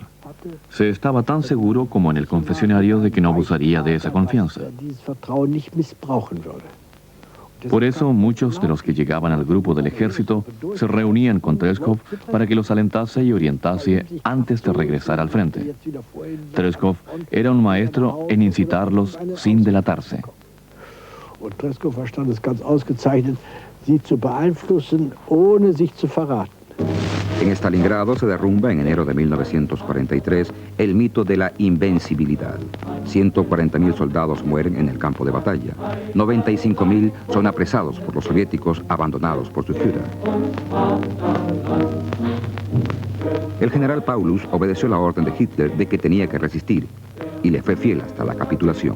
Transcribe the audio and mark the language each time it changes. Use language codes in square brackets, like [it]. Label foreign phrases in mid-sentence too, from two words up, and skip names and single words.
[es] Se estaba tan seguro como en el confesionario de que no abusaría de esa confianza. Por eso, muchos de los que llegaban al grupo del ejército se reunían con Treschow para que los alentase y orientase antes de regresar al frente. Treschow era un maestro en incitarlos sin delatarse. [de] Treschow verstand es ganz ausgezeichnet, sie zu beeinflussen, ohne sich zu verraten. [es] En Stalingrado se derrumba en enero de 1943 el mito de la invencibilidad. 140.000 soldados mueren en el campo de batalla. 95.000 son apresados por los soviéticos, abandonados por su Führer. El general Paulus obedeció la orden de Hitler de que tenía que resistir y le fue fiel hasta la capitulación.